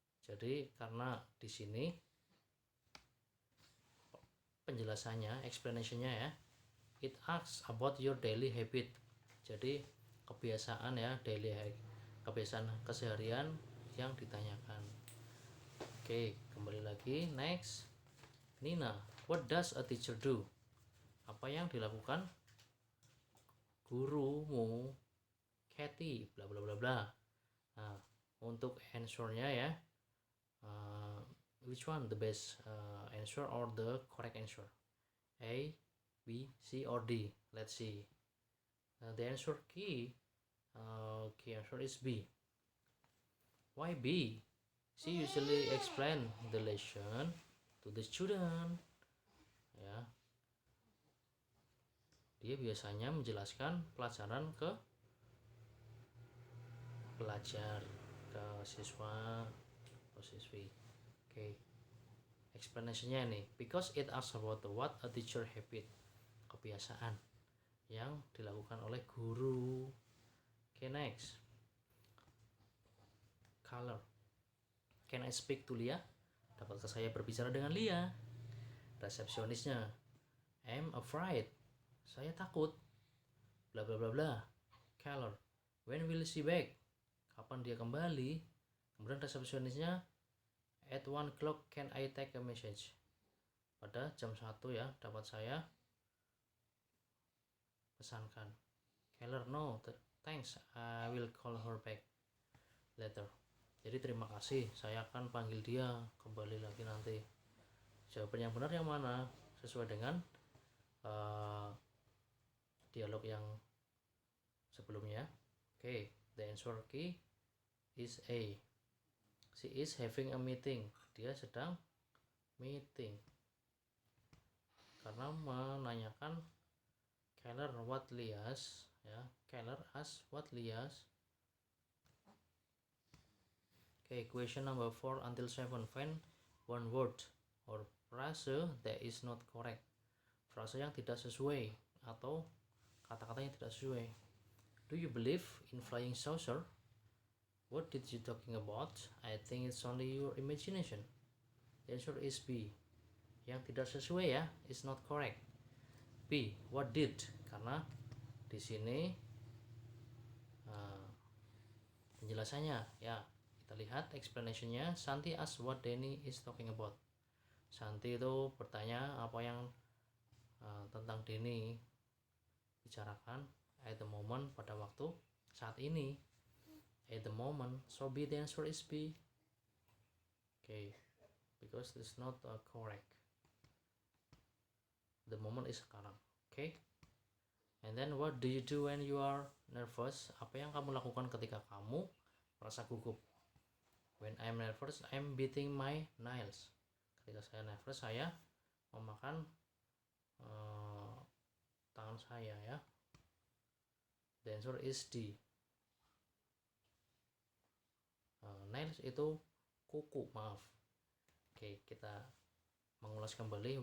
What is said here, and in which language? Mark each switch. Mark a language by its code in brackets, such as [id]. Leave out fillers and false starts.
[id] Jadi karena di sini penjelasannya, explanationnya ya, [en] it asks about your daily habit. [id] Jadi kebiasaan ya, kebiasaan keseharian yang ditanyakan. Oke, kembali lagi. [en] Next, Nina, what does a teacher do? [id] Apa yang dilakukan gurumu, Kathy, bla bla bla bla. Nah, untuk answernya ya, [en] which one the best answer or the correct answer? A, B, C, or D? Let's see. The answer key answer is B. Why B? She usually explain the lesson to the student. [id] Ya, dia biasanya menjelaskan pelajaran ke pelajar, ke siswa atau siswi. [en] Okay. [id] Explanation-nya nih, [en] because it asks about what a teacher habit, [id] kebiasaan yang dilakukan oleh guru. [en] Okay, next. Color. Can I speak to Lia? [id] Dapatkah saya berbicara dengan Lia? [en] Resepsionisnya, I'm afraid. [id] Saya takut. [en] Bla bla bla bla. Color. When will she back? [id] Kapan dia kembali? Kemudian resepsionisnya, [en] at 1 o'clock can I take a message? [id] Pada jam 1 ya, dapat saya pesankan. [en] Keller, no, thanks, I will call her back later. [id] Jadi terima kasih, saya akan panggil dia kembali lagi nanti. Jawaban yang benar yang mana? Sesuai dengan dialog yang sebelumnya. [en] Okay, the answer key is A. She is having a meeting. [id] Dia sedang meeting. Karena menanyakan Keller what Lias ya. [en] Keller ask what Lias. Okay, question number 4 until 7. Find one word or phrase that is not correct. [id] Frase yang tidak sesuai atau kata-kata yang tidak sesuai. [en] Do you believe in flying saucer? What did you talking about? I think it's only your imagination. The answer is B. [id] Yang tidak sesuai ya, [en] is not correct. B. What did? [id] Karena di sini penjelasannya ya, kita lihat explanationnya. [en] Santi ask what Danny is talking about. [id] Santi itu bertanya apa yang tentang Denny bicarakan [en] at the moment, [id] pada waktu saat ini. [en] At the moment, so B, the answer is B. Okay, because it's not correct. The moment is sekarang. Okay. And then what do you do when you are nervous? [id] Apa yang kamu lakukan ketika kamu merasa gugup? [en] When I'm nervous, I'm beating my nails. [id] Ketika saya nervous, saya memakan tangan saya ya. [en] The answer is D. [id] Nails itu kuku, maaf. Oke, kita mengulas kembali.